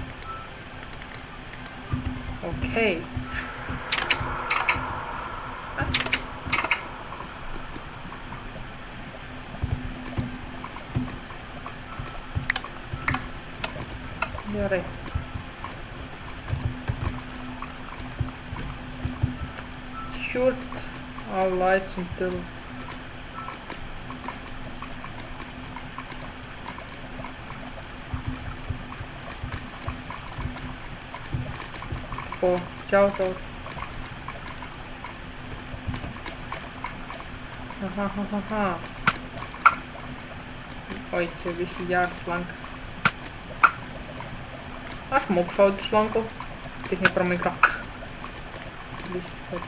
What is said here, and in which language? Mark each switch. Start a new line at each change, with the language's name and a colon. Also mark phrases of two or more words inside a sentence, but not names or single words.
Lithuanian: Okei. Gerai.
English: Shoot all lights until ciao.
Lithuanian: Aha. Oi, čia biškai geras lankas. Aš moku šaudyti iš lanko. Tik ne pro Minecraft. Biškai.